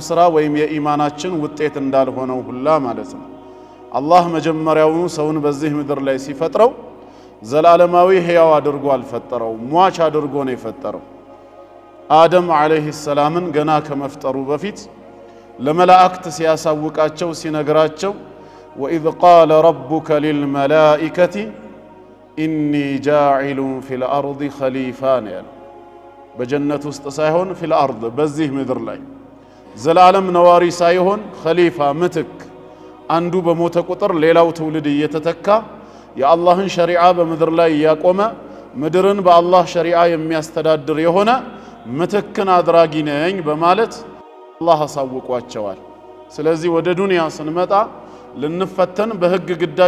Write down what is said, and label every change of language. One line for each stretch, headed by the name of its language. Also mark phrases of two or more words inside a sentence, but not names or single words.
Amharic: ስራ ወይም የኢማናችን ውጤት እንዳልሆነው ሁላ ማለት ነው። አላህ መጀመሪያውኑ ሰውን በዚህ ምድር ላይ ሲፈጥረው ዘላለማዊ ህያው አድርጎ አልፈጠረው፣ ሟች አድርጎ ነው የፈጠረው። አደም
Arabic: عليه السلام
Amharic: ገና ከመፍጠሩ በፊት ለመላእክት ሲያሳውቃቸው ሲነግራቸው
Arabic: وإذ قال ربك للملائكة إني جاعل في الأرض خليفة
Amharic: بجنة ውስጥ ሳይሆን
Arabic: في الأرض
Amharic: በዚህ ምድር ላይ ዘላለም ነዋሪ ሳይሆን ኸሊፋ ምትክ አንዱ በሞተ ቁጥር ሌላው ትውልድ እየተተካ የአላህን ሸሪዓ በምድር ላይ ያቆመ ምድርን በአላህ ሸሪዓ የሚያስተዳድር የሆነ ምትክን አድራጊ ነኝ በማለት አላህ አሳውቋቸዋል። ስለዚህ ወደ ዱንያ ስንመጣ ልንፈተን በህግ ግዳጅ